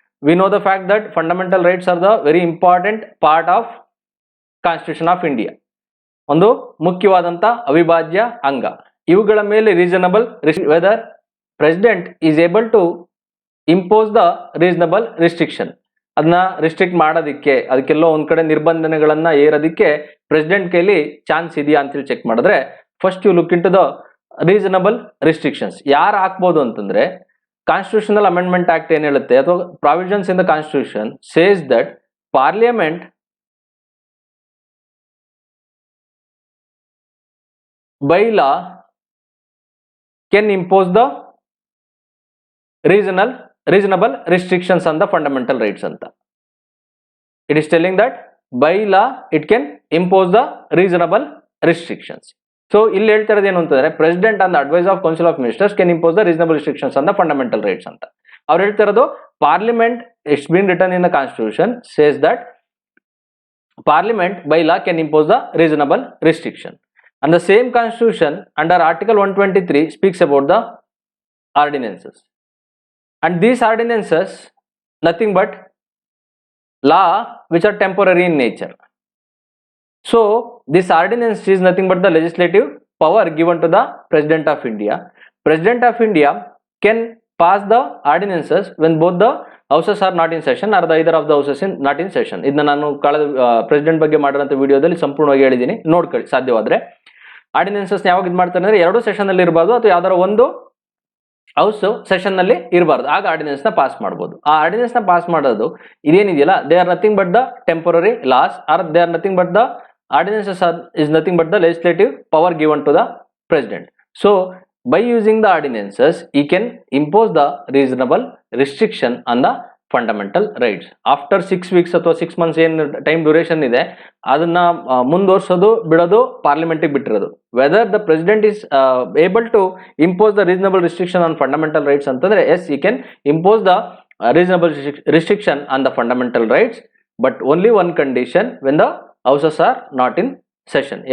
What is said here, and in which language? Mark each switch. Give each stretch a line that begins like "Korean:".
English: We know the fact that fundamental rights are the very important part of Constitution of India.
Kannada: ಒಂದು ಮುಖ್ಯವಾದಂತ ಅವಿಭಾಜ್ಯ ಅಂಗ. ಇವುಗಳ ಮೇಲೆ
English: reasonable whether President is able to impose the reasonable restriction.
Kannada: ಅದನ್ನ restrict ಮಾಡೋದಕ್ಕೆ ಅದಕ್ಕೆಲ್ಲೋ ಒಂದ್ ಕಡೆ ನಿರ್ಬಂಧನೆಗಳನ್ನ ಏರೋದಕ್ಕೆ ಪ್ರೆಸಿಡೆಂಟ್ ಕೈಲಿ ಚಾನ್ಸ್ ಇದೆಯಾ ಅಂತೇಳಿ ಚೆಕ್ ಮಾಡಿದ್ರೆ
English: First you look into the reasonable restrictions.
Kannada: ಯಾರು ಹಾಕ್ಬೋದು ಅಂತಂದ್ರೆ
English: constitutional amendment act
Kannada: ಏನ್ ಹೇಳುತ್ತೆ ಅಥವಾ
English: Provisions in the constitution says that parliament by law can impose the reasonable restrictions on the fundamental rights anta. It is telling that by law it can impose the reasonable restrictions. So
Kannada: ಇಲ್ಲಿ ಹೇಳ್ತಾ ಇರೋದು ಏನು ಅಂತಂದ್ರೆ
English: President on the advice of council of ministers can impose the reasonable restrictions on the fundamental rights ಅಂತ.
Kannada: ಅವ್ರು ಹೇಳ್ತಾ ಇರೋದು
English: Parliament it's been written in the constitution says that parliament by law can impose the reasonable restriction. And the same constitution under article 123 speaks about the ordinances, and these ordinances nothing but law which are temporary in nature. So this ordinance is nothing but the legislative power given to the President of India. President of India can pass the ordinances when both the houses are not in session or the either of the houses in not in session.
Kannada: ಇದನ್ನ ನಾನು ಕಳೆದ president ಬಗ್ಗೆ ಮಾಡಿರೋಂಥ ವಿಡಿಯೋದಲ್ಲಿ ಸಂಪೂರ್ಣವಾಗಿ ಹೇಳಿದ್ದೀನಿ, ನೋಡ್ಕೊಳ್ಳಿ ಸಾಧ್ಯವಾದ್ರೆ. ಆರ್ಡಿನೆನ್ಸಸ್ ಯಾವಾಗ ಇದು ಮಾಡ್ತಾರೆ ಅಂದ್ರೆ ಎರಡು ಸೆಷನ್ ಅಲ್ಲಿ ಇರಬಾರ್ದು ಅಥವಾ ಯಾವ್ದಾರ ಒಂದು ಹೌಸ್ ಸೆಷನ್ ನಲ್ಲಿ ಇರಬಾರ್ದು, ಆಗ ಆರ್ಡಿನೆನ್ಸ್ ನ ಪಾಸ್ ಮಾಡಬಹುದು. ಆ ಆರ್ಡಿನೆನ್ಸ್ ನ ಪಾಸ್ ಮಾಡೋದು ಇದೇನಿದೆಯಲ್ಲ
English: They are nothing but the temporary laws are they are nothing but the ordinances is nothing but the legislative power given to the president. So by using the ordinances, he can impose the reasonable restriction on the fundamental rights.
Kannada: After 6 weeks ಅಥವಾ 6 months ಏನು time duration ಇದೆ ಅದನ್ನ ಮುಂದುವರ್ಸೋದು ಬಿಡೋದು ಪಾರ್ಲಿಮೆಂಟಿಗೆ ಬಿಟ್ಟಿರೋದು.
English: Whether the president is able to impose the reasonable restriction on fundamental rights ಅಂತಂದ್ರೆ yes he can impose the reasonable restriction on the fundamental rights, but only one condition when the houses are not in session.